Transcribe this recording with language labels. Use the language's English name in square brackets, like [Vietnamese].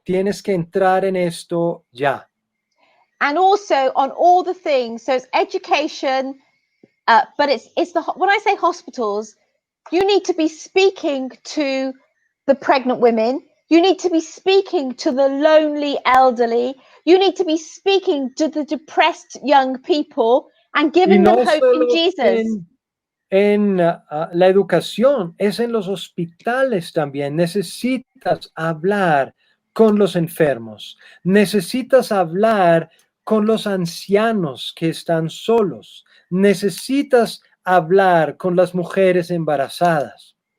[Spanish] Tienes que entrar en esto ya. [English] And also on all the things, so it's education, but it's when I say hospitals, you need to be speaking to the pregnant women, you need to be speaking to the lonely elderly, you need to be speaking to the depressed young people and giving them hope in Jesus. [Spanish] En la educación, es en los hospitales también. Necesitas hablar con los enfermos, necesitas hablar con los ancianos que están solos, necesitas hablar con las mujeres embarazadas.